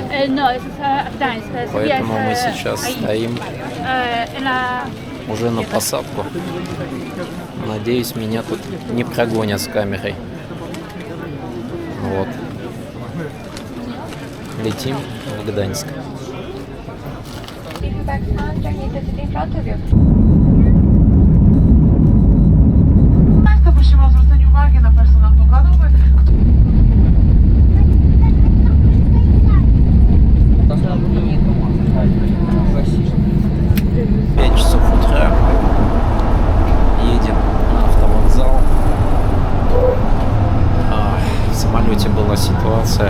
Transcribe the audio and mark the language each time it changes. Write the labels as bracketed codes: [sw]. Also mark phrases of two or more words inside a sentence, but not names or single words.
[ru] Поэтому мы сейчас стоим уже на посадку. Надеюсь, меня тут не прогонят с камерой. Вот. Летим в Гданьск. [pl] Prosimy o zwrócenie uwagi na personel pokładowy. [ru] В 5 часов утра едем на автовокзал. В самолете была ситуация.